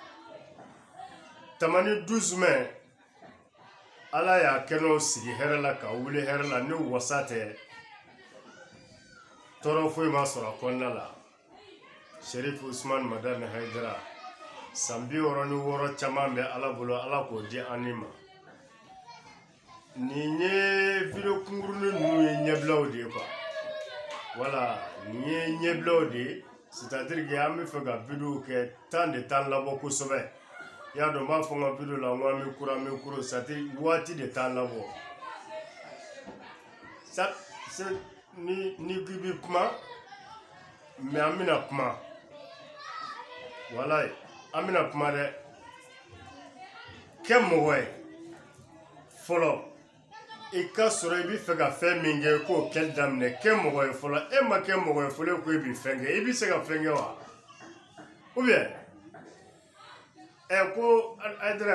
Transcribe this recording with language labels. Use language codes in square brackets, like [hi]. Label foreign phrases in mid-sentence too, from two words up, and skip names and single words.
[bm] tamani 12 mai ala y'a kɛnɛw sigi hɛrɛ la ka wuli hɛrɛ la ni wasa tɛ tɔɔrɔ foyi ma sɔrɔ a kɔnɔna la Sherif Usman Madani Hayidara san 66 caman bɛ ala bolo ala k'o di an ma nin ye video kunkurunin ninnu ye ɲɛbilaw de ye [fr] quoi voilà [bm] nin ye ɲɛbilaw de ye [fr] c'est-à-dire que [bm] an bɛ fɛ ka video kɛ [fr] temps de temps [bm] labɔ kosɛbɛ y'a dɔn n b'a fɔ n ka video la n ko an bɛ kuro c'est-à-dire waati [fr] de temps [bm] labɔ ni k'i bɛ kuma mais an bɛna kuma voilà an bɛna kuma dɛ kɛ mɔgɔ ye fɔlɔ i ka sɔrɔ i bɛ fɛ ka fɛn min kɛ k'o kɛli daminɛ kɛ mɔgɔ ye fɔlɔ e ma kɛ mɔgɔ ye fɔlɔ ko i bɛ fɛn kɛ i bɛ se ka fɛn kɛ wa [fr] ou bien [bm] ko Hayidara